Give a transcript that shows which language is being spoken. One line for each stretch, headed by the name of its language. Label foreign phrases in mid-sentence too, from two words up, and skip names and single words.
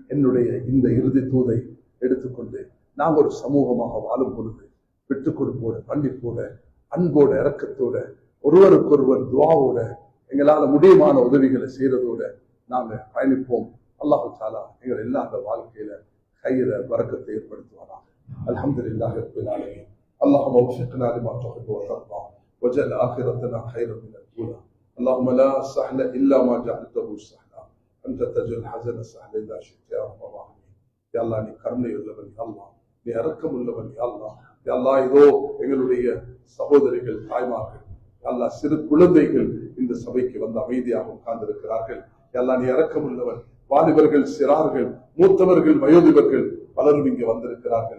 Tamil: என்னுடைய இந்த இறுதி தூதை எடுத்துக்கொண்டு நாம் ஒரு சமூகமாக வாழும் பொழுது விட்டுக் கொடுப்போட, மன்னிப்போட, அன்போட, இரக்கத்தோட, ஒருவருக்கொருவர் துஆவோட, எங்களால முடியுமான உதவிகளை செய்யறதோட நாங்க பயணிப்போம்.
Arabic: الله تعالى
Tamil: எங்கள் எல்லா அந்த வாழ்க்கையில
Arabic: خير بركة
Tamil: ஏற்படுத்துவாராக.
Arabic: الحمد لله رب العالمين. اللهم وفقنا لما تحب وترضى وجعل آخرتنا خيرا من الأولى. اللهم لا سهل إلا ما جعلته سهلا أنت تجعل الحزن سهلا إذا شئت يا رب العالمين. يا الله
Tamil: நீ கருணை உள்ளவன்,
Arabic: يا الله
Tamil: நீ இரக்கம் உள்ளவன்,
Arabic: يا الله. يا الله
Tamil: இதோ எங்களுடைய சகோதரிகள், தாய்மார்கள்,
Arabic: يا الله
Tamil: சிறு குழந்தைகள் இந்த சபைக்கு வந்து அமைதியாக உட்கார்ந்திருக்கிறார்கள்.
Arabic: يا الله
Tamil: நீ இரக்கம் உள்ளவன். வாலிபர்கள், சிறார்கள், மூத்தவர்கள், வயோதிபர்கள் பலரும் இங்கே வந்திருக்கிறார்கள்.